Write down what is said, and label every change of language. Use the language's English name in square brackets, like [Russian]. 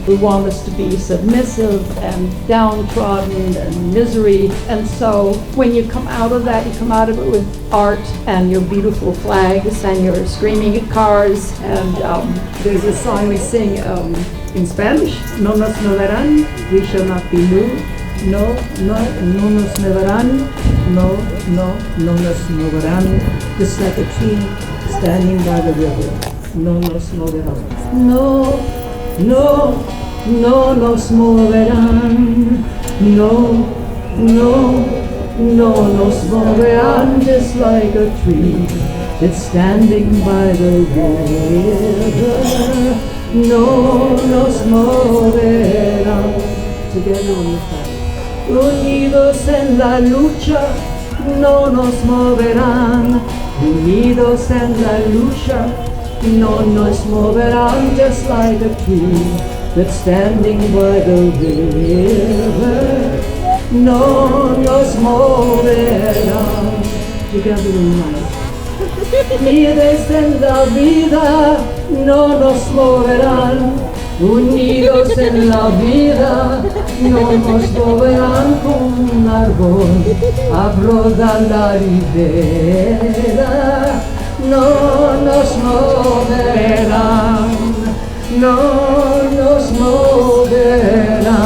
[English] We want us to be submissive and downtrodden and misery. And so when you come out of that, you come out of it with art and your beautiful flags and your screaming at cars. And there's a song we sing in Spanish, [Spanish] No nos moverán, [English] we shall not be moved. [Spanish] No nos moverán, no nos moverán. [English] Just like a tree standing by the river. [Spanish] No nos moverán. No nos moverán. No nos moverán. [English] Just like a tree that's standing by the river. [Spanish] No nos moverán. [English] Together on the flag. [Spanish] Unidos en la lucha, no nos moverán. Unidos en la lucha. No nos moverán, [English] just like a tree that's standing by the river. [Spanish] No nos moverán. [English] Together in life. [Spanish] Unidos en la vida, no nos moverán. Unidos en la vida, no nos moverán como un árbol a brotar la ribera. No nos moverán, no nos moverán.